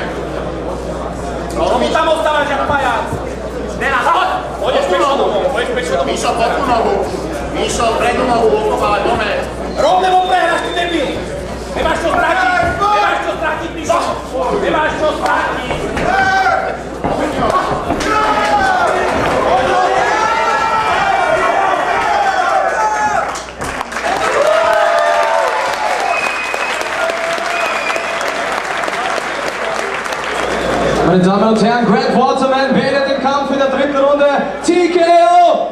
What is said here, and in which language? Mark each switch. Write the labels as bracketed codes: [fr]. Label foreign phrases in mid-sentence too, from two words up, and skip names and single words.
[sk] Čomu tam ostávaš, jak pajac? Teraz, poď, Pôjdeš pešo domov. Míšo, pod tú nohu. Míšo, prednú nohu, okopávať, moment. Rovne mu prehráš, ty debil. Nemáš čo stratiť, Míšo. Nemáš čo stratiť. [de] Meine Damen und Herren, Grant Waterman beendet den Kampf in der dritten Runde.